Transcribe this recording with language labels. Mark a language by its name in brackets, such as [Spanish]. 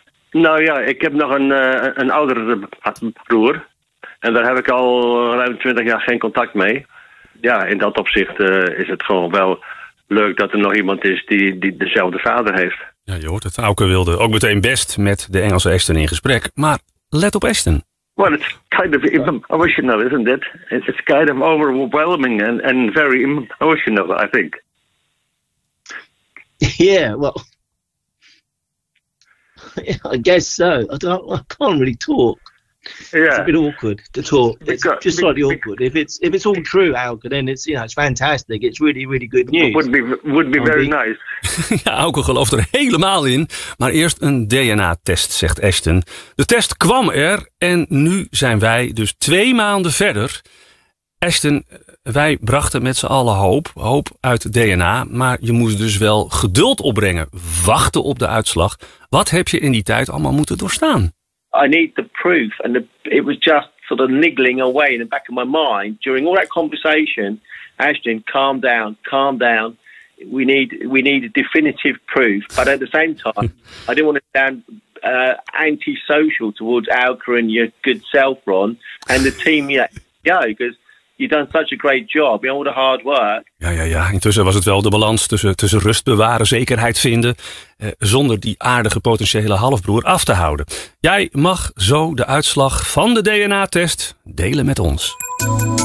[Dutch] Nou ja, ik heb nog een oudere broer en daar heb ik al ruim 20 jaar geen contact mee. Ja, in dat opzicht is het gewoon wel leuk dat er nog iemand is die dezelfde vader heeft. Ja, je hoort het. Auke wilde ook meteen best met de Engelse Ashton in gesprek. Maar let op Ashton. [English] Well, it's kind of emotional, isn't it? It's kind of overwhelming and very emotional, I think. Yeah, well, I guess so. I can't really talk. Yeah. It's a bit awkward to talk. It's just slightly awkward. If it's all true, Auke, then it's, you know, it's fantastic. It's really, really good news. Would be very nice. [Dutch] Ja, Auke gelooft er helemaal in. Maar eerst een DNA-test, zegt Ashton. De test kwam er en nu zijn wij dus 2 maanden verder. Ashton, wij brachten met z'n allen hoop uit DNA. Maar je moest dus wel geduld opbrengen, wachten op de uitslag. Wat heb je in die tijd allemaal moeten doorstaan? [English] I need the proof. And it was just sort of niggling away in the back of my mind. During all that conversation, Ashton, calm down. We need a definitive proof. But at the same time, I didn't want to sound antisocial towards Auke and your good self, Ron, and the team yet. Yeah, because you've done such a great job. You know, all the hard work. [Dutch] Ja, ja, ja. Intussen was het wel de balans tussen rust bewaren, zekerheid vinden, zonder die aardige potentiële halfbroer af te houden. Jij mag zo de uitslag van de DNA-test delen met ons.